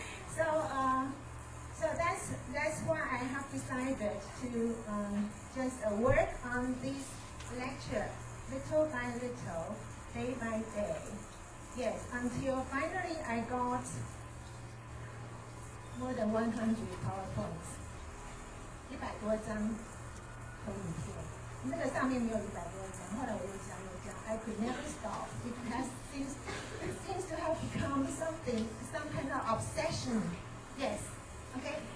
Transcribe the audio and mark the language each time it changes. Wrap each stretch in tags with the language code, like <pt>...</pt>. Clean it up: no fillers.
<en>So that's why I have decided to just work on this lecture little by little, day by day. Yes, until finally I got more than 100 PowerPoints,</en> <zh>100多张投影片。那个上面没有100多张，后来我又讲。</zh> <en>I could never stop. It seems to have become some kind of obsession. Yes. Okay.</en>